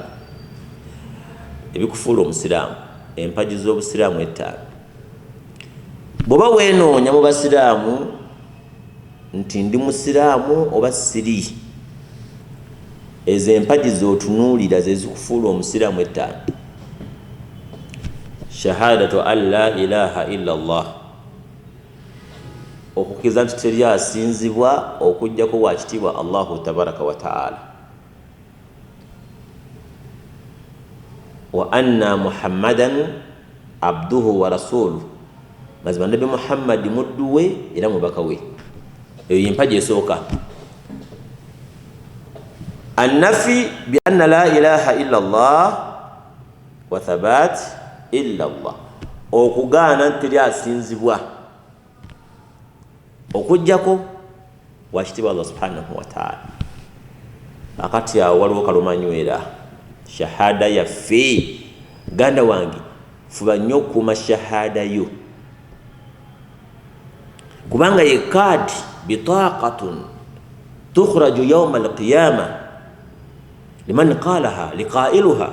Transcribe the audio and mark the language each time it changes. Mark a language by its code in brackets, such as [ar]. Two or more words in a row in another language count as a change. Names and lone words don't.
[lg] Ebikufuula omusiraamu, empagi z'obusiraamu ettaano. Bw'oba weenoonya mu basiraamu nti ndi musiraamu oba siri, ezo empagi z'otunuulira ze zikufuula omusiraamu ettaano. [ar] شهادة أن لا إله إلا الله, [lg] okukkiriza nti teri asinzibwa okuggyako wakitiibwa [ar] الله تبارك وتعالى. وأن محمدا عبده ورسوله, [lg] mazima nabi Muhammad muddu we era mubaka we. Eyo yempaji esooka. [ar] النفي بأن لا إله إلا الله والثبات إلا الله wa thabat illa Allah, [lg] okugaana nteri asinzibwa okujjako wakitibwa [ar] الله سبحانه وتعالى. [lg] Akati awo waliwo kalumanywera shahada yaffe. Ganda wange fuba nnyo okuuma shahada yo, kubanga ye kaadi [ar] بطاقة تخرج يوم القيامة لمن قالها لقائلها.